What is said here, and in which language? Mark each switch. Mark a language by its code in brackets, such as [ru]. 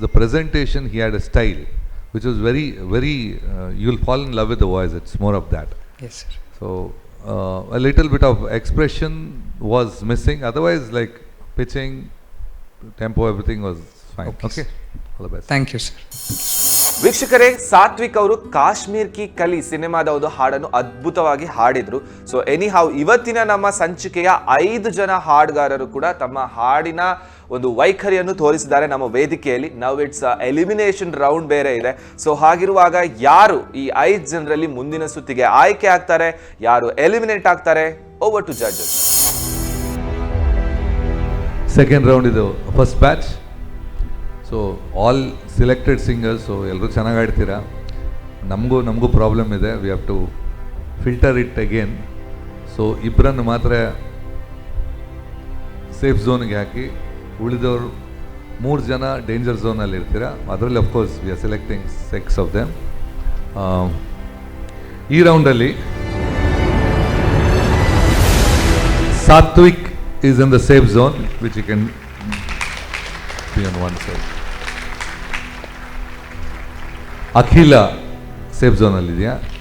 [en] The presentation, he had a style which was very you'll fall in love with the voice. It's more of that. Yes sir. So a little bit of expression was missing. Otherwise, like pitching, tempo, everything was fine. Okay. All the best. Thank you sir. [kn] ವೀಕ್ಷಕರೇ, ಸಾತ್ವಿಕ್ ಅವರು ಕಾಶ್ಮೀರ್ ಕಿ ಕಲಿ ಸಿನಿಮಾದ ಒಂದು ಹಾಡನ್ನು ಅದ್ಭುತವಾಗಿ ಹಾಡಿದ್ರು. [en] so anyhow, [kn] ಇವತ್ತಿನ ನಮ್ಮ ಸಂಚಿಕೆಯ 5 ಜನ ಹಾಡುಗಾರರು ಕೂಡ ತಮ್ಮ ಹಾಡಿನ ಒಂದು ವೈಖರಿಯನ್ನು ತೋರಿಸಿದ್ದಾರೆ ನಮ್ಮ ವೇದಿಕೆಯಲ್ಲಿ. [en] now it's elimination round [kn] ಬೇರೆ ಇದೆ. ಸೊ ಹಾಗಿರುವಾಗ ಯಾರು ಈ 5 ಜನರಲ್ಲಿ ಮುಂದಿನ ಸುತ್ತಿಗೆ ಆಯ್ಕೆ ಆಗ್ತಾರೆ, ಯಾರು ಎಲಿಮಿನೇಟ್ ಆಗ್ತಾರೆ? [en] Over to judges. Second round ಇದು first batch. So all selected singers. [kn] So ಎಲ್ಲರೂ ಚೆನ್ನಾಗಿ ಆಡ್ತೀರಾ. ನಮಗೂ ಪ್ರಾಬ್ಲಮ್ ಇದೆ. [en] We have to filter it again. [kn] So ಇಬ್ಬರನ್ನು ಮಾತ್ರ ಸೇಫ್ ಝೋನ್ಗೆ ಹಾಕಿ, ಉಳಿದವರು 3 ಜನ ಡೇಂಜರ್ ಝೋನಲ್ಲಿ ಇರ್ತೀರ. ಅದರಲ್ಲಿ [en] Of course we are selecting 6 of them. [kn] ಈ ರೌಂಡಲ್ಲಿ [en] Sathvik is in the safe zone, which you can be on one side. [kn] Akhila safe zone ಅಲ್ಲಿ ಇದೆಯಾ?